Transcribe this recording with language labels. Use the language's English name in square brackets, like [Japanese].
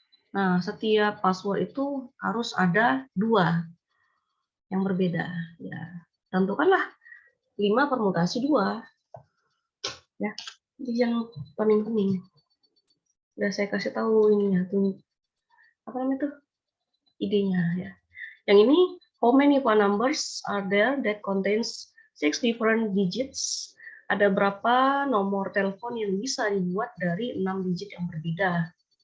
[Indonesian] Nah, setiap password itu harus ada 2 yang berbeda. Ya, tentukanlah 5 permutasi 2. Ya, ini yang paling penting. Udah saya kasih tahu ininya tuh. Apa namanya tuh? Idenya ya. Yang ini, [English] how many phone numbers are there that contains 6 different digits? [Indonesian] Ada berapa nomor telepon yang bisa dibuat dari 6 digit yang berbeda?